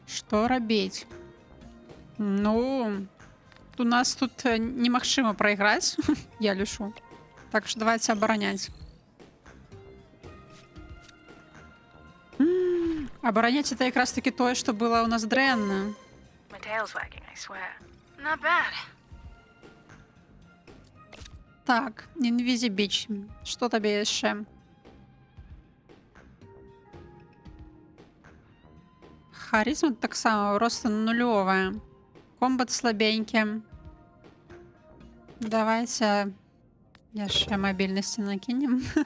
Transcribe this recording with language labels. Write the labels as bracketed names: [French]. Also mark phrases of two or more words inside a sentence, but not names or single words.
[Belarusian] Што рабіць? Ну, у нас тут немагчыма прайграць, я лічу. Так што давайте абараняць. Абараняць это якраз таки тое, што было ў нас дрэнна. [English] My tail's wagging, I swear. Not bad. [Belarusian] Так, Invisibić. Што табе яшчэ? Харизма таксама просто нулёвая. Комбат слабенькі. Давайте яшчэ мабільнасці накінем.